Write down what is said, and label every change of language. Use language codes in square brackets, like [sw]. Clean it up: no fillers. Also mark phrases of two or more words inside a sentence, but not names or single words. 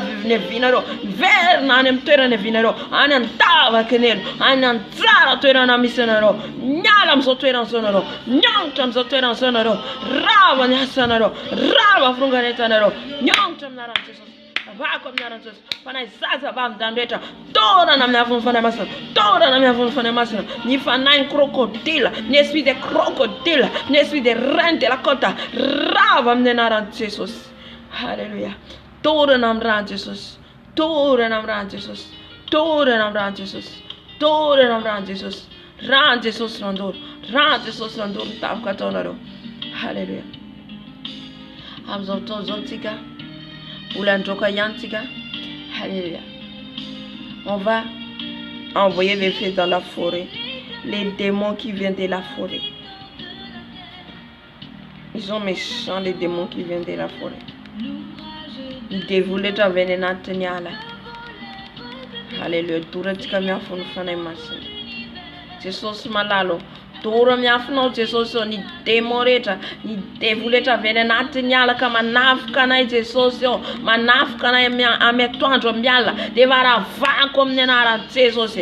[mg] ny havianareo, miverina any amin'ny toerana ny havianareo, any andavaky nelo, any anjara toerana misy anareo, miala amin'izao toerana izao anareo, miongitra amin'izao toerana izao anareo, rava ny asanareo, rava fironganentanareo, miongitra amin'ny anaran'i Jesosy, ravako amin'ny anaran'i Jesosy, fanay zazavavin-drano rehetra, torana amin'ny avony fanay masina, torana amin'ny avony fanay masina, ny fanay crocodile, ny [fr] esprit de crocodile, [mg] ny [fr] esprit de reine de la côte, [mg] rava amin'ny anaran'i Jesosy. Halleluja. Torana amin'ny ran'i Jesosy, torana amin'ny ran'i Jesosy, torana amin'ny ran'i Jesosy, torana amin'ny ran'i Jesosy, ran'i Jesosy randoro, ran'i Jesosy randoro mitafika ataonareo. Halleluja. Amin'izao fotoana izao tsika olandroka ihany tsika. Halleluja. [fr] On va envoyer les fées dans la forêt, les démons qui viennent de la forêt. Ils sont méchants, les démons qui viennent de la forêt. Ils dévoilent [mg] avy any anatin'ny ala. Halleluja. Toratsika miafony fanay masina. Jesosy malalo, Doro miafinao Jesosy ny démon rehetra, ny devo rehetra avy anatiny ala ka manafika anay Jesosy manafika anay amy atoandro miala de varavako amin'ny anaran'i Jesosy.